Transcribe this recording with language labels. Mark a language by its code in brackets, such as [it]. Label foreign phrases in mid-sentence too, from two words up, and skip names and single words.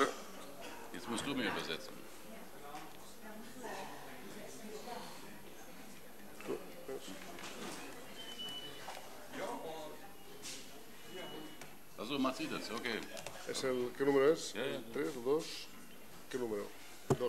[de] Jetzt musst du mir übersetzen. Also, macht sie das, okay. [es] ¿Qué número es? Ya, ya. 3, 2. ¿Qué número? 2.